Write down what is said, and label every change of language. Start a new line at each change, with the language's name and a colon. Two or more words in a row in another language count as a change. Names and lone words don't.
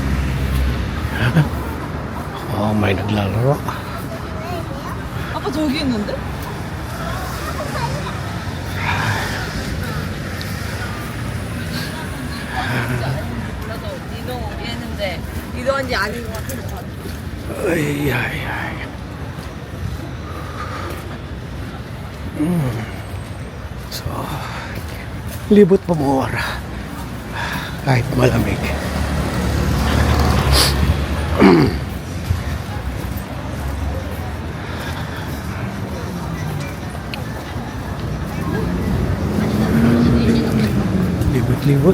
Filipino: Oh, may naglalaro.
Korean: 아빠 저기 있는데? 나도 이동 했는데 이동한지 아닌 것 같아.
Filipino: Ay, ay, ay. So, libot pa mura. Kahit malamig. Libot-libot.